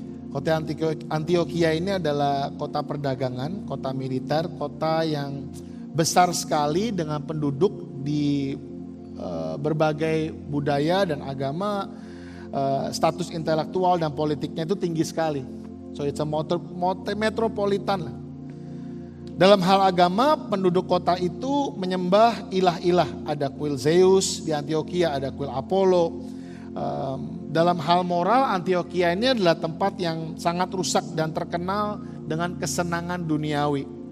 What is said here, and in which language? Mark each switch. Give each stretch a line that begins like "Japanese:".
Indonesian: Kota Antiokhia ini adalah kota perdagangan, kota militer, kota yang besar sekali dengan penduduk di berbagai budaya dan agama, status intelektual dan politiknya itu tinggi sekali.
English: So it's a metropolitan lah.
Indonesian: Dalam hal agama, penduduk kota itu menyembah ilah-ilah. Ada kuil Zeus di Antiokhia, ada kuil Apollo. Dalam hal moral, Antiokhia ini adalah tempat yang sangat rusak dan terkenal dengan kesenangan duniawi.